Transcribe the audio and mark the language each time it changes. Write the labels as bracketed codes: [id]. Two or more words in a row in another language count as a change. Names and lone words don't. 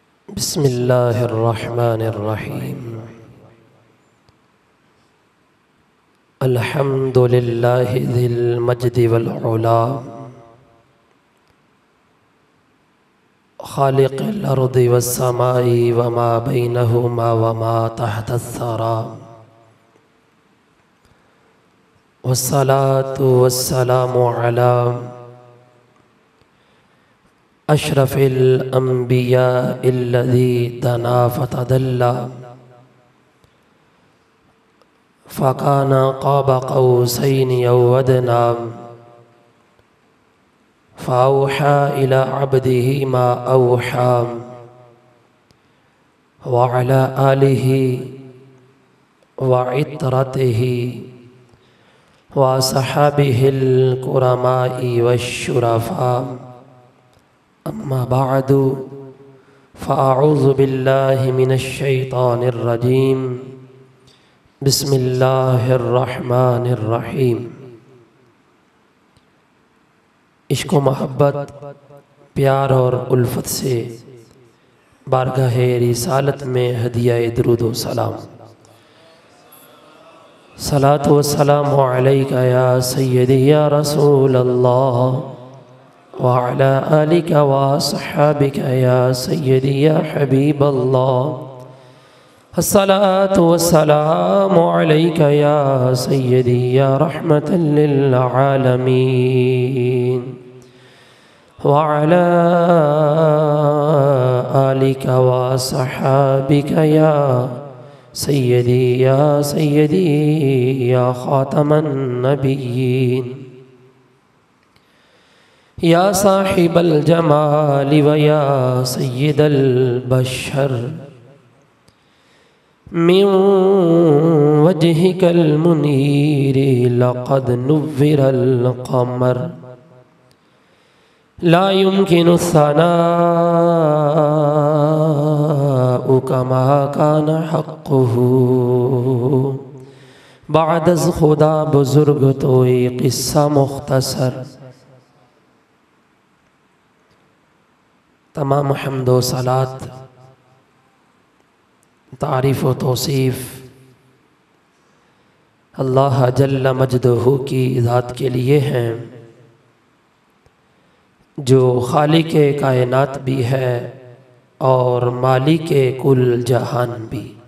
[ar] बिस्मिल्लाहिर्रहमानिर्रहीम। الحمد لله ذي المجد والعلى خالق الأرض والسماء وما بينهما وما تحت الثرى والصلاة والسلام على أشرف الأنبياء الذي دنا فتدلى فكان قاب قوسين أو أدنى فأوحى إلى عبده ما أوحى وعلى آله وعترته وصحابه الكرماء والشرفاء أما بعد فأعوذ بالله من الشيطان الرجيم. बिस्मिल्लाहिर्रहमानिर्रहीम। [ur] عشق و محبت، پیار اور الفت سے بارگاہِ رسالت میں ہدیہ درود و سلام. [ar] صلاة وسلام عليك يا سيدي يا رسول الله وعلى آلك وأصحابك يا سيدي يا حبيب الله. الصلاة والسلام عليك يا سيدي يا رحمة للعالمين وعلى آلك وأصحابك يا سيدي يا خاتم النبيين يا صاحب الجمال ويا سيد البشر من وجهك المنير لقد نور القمر لا يمكن الثناء كما كان حقه [fa] بعد از خدا بزرگ تو یک قصه مختصر. [ur] تمام حمد و صلات، تعریف و توصیف اللہ جل مجدہ کی ذات کے لیے ہیں، جو خالقِ کائنات بھی ہے اور مالکِ کل جہان بھی.